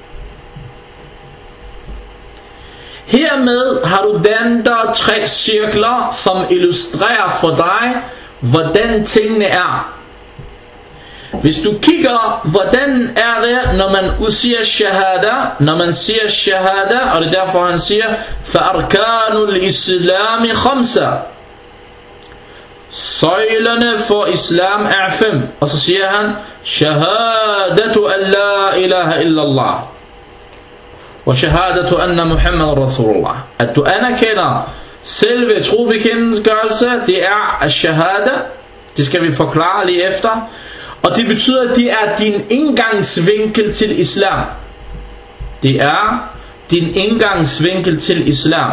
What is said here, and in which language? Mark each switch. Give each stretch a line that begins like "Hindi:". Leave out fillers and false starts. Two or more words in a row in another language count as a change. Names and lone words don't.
Danish: Hermed har du den der 3 cirkler, som illustrerer for dig, hvordan tingene er. Hvis du kigger, hvordan er det, når man udsiger shahada, når man siger shahada, og det er derfor han siger,
Arabic: فَأَرْكَانُ الْإِسْلَامِ خَمْسَ.
Danish: Søjlerne for islam er 5. Og så siger han,
Arabic: شهادة أن لا إله إلا الله. Og شهادة أن محمدا رسول الله.
Danish: At du anerkender selve trobekendelsesgørelse, det er shahada. Det skal vi forklare lige efter. Og det betyder, at det er din indgangsvinkel til islam. Det er din indgangsvinkel til islam.